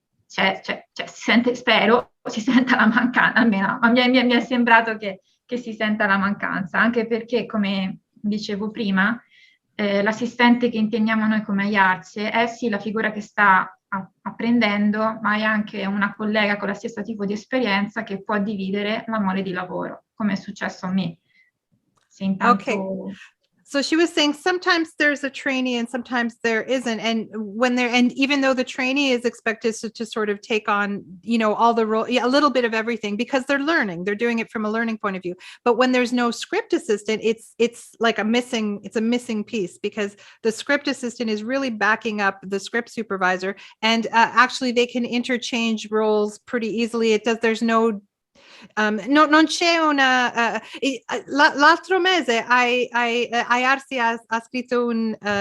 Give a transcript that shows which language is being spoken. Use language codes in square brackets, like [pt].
[it] si sente, spero, si senta la mancanza, almeno mi è sembrato che si senta la mancanza, anche perché, come dicevo prima, l'assistente che intendiamo noi come AIARSE è sì la figura che sta apprendendo, ma è anche una collega con lo stesso tipo di esperienza che può dividere la mole di lavoro, come è successo a me. Se intanto... [en] Okay. So she was saying sometimes there's a trainee and sometimes there isn't. And and even though the trainee is expected to sort of take on, all the role, a little bit of everything, because they're learning, they're doing it from a learning point of view. But when there's no script assistant, it's like a missing piece, because the script assistant is really backing up the script supervisor. And actually they can interchange roles pretty easily. There's no [it] non c'è una l'altro mese AIARSE ha scritto un